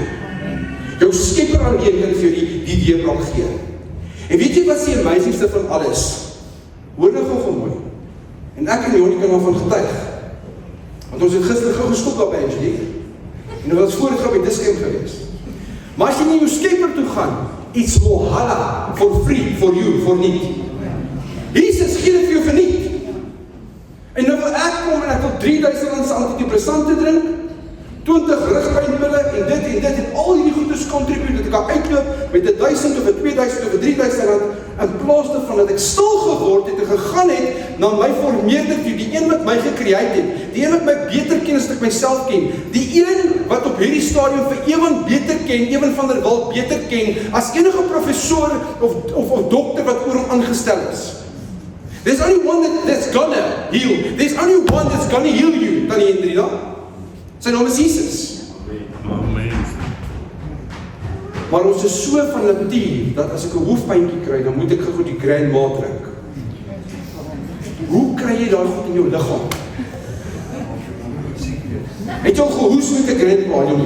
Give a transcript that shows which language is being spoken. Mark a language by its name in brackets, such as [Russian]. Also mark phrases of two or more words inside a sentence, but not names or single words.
[Afrikaans] Jou Skepper alleen kan vir jou die deurbraak gee. En weet jy wat die amazingste van alles? Hoor nou gou mooi. En ek en Jonie kan daarvan getuig. Want ons het gister gou gestop daar by Angelique. En ons was voorheen by Diskien gewees. Maar as jy nie jou Skepper toe gaan, [English] it's Mohala, for free, for you, for niet. [Afrikaans] Jesus gee dit vir jou verniet. En nou wil ek kom en ek wil 3000 antidepressante drink, 20 rugpynpille en dit en al hierdie goedes contribute, dat ek kan uitloop met 1000 of 2000 of 3000 rand, in plaas daarvan dat ek stil geword het en gegaan het na my formeerder toe, die een wat my gecreate het, die een wat my beter ken as ek myself ken, die een wat op hierdie stadium vir Ewan beter ken, Ewan van der Walt beter ken, as enige professor of dokter wat oor hom aangestel is. [English] There's only one that's gonna heal. There's only one that's gonna heal you, [Afrikaans] Tannie Hendrina. Sy naam is Jesus. Amen. Maar ons is so van natuur, dat as ek 'n hoofpynkie kry, dan moet ek gou die Grand Ma drink. Hoe kry jy daai goed in jou liggaam? Het jy al gehoes met 'n Grand Ma, jongen?